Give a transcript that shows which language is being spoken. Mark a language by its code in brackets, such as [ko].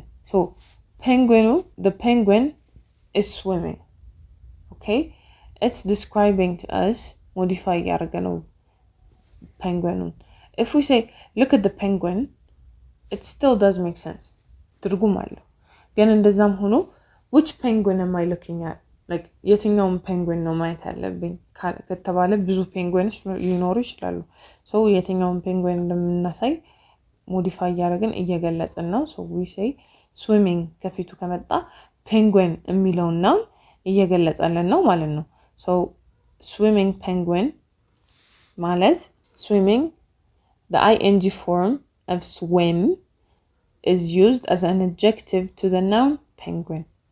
[en] So the penguin is swimming. Okay, it's describing to us modify ያደረገነው penguin. If we say look at the penguin, it still does make sense. [am] ትርጉም አለው. ግን እንደዛም ሆኖ [en] which penguin am I looking at? [am] Like የትኛውን penguin ነው ማየት ያለብኝ ከተባለ ብዙ penguins ሊኖሩ ይችላሉ. So የትኛውን penguin እንደምናሳይ modify ያደረግን እየገለጽን ነው. [en] So we say swimming [am] ከፊቱ ከመጣ penguin የሚለውን noun እየገለጸልን ነው ማለት ነው። [en] so swimming penguin ማለት swimming the ing form of swim is used as an adjective to the noun penguin.